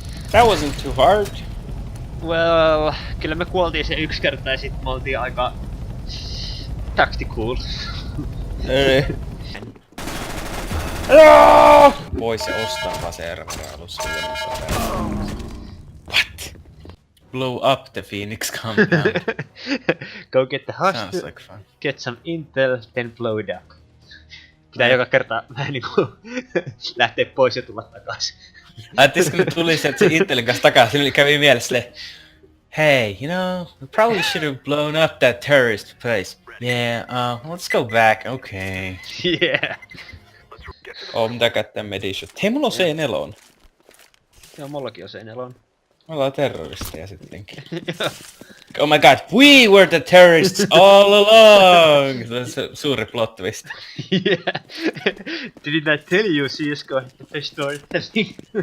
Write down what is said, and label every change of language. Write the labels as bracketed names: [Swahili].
[English] That wasn't too hard. [Finnish] Well, kyllä me kuoltiin se yksi kerta ja sit me oltiin aika... [English] tactical. [Finnish] Ei. Pois ja ostaa vaan serverin alussa. [English] What? Blow up the Phoenix compound. Go get the hush, like fun. get some intel, then blow it up. [Finnish] Pitää joka kerta vähän niinku lähteä pois ja tulla takaisin. Ajattelis kun tuli sieltä se Intelin kanssa takaisin, niin kävi mielessä [English] hey, you know, we probably should have blown up that terrorist place. Yeah, let's go back, okay. Yeah. [Finnish] Mitä käyttää medishot. Hei, mulla on C4. Joo, mullakin on C4. Me ollaan terroristeja sittenkin. [English] Oh my god, we were the terrorists all along! [Finnish] Se on suuri plot twist. [English] Yeah. Didn't I tell you she is going to destroy everything?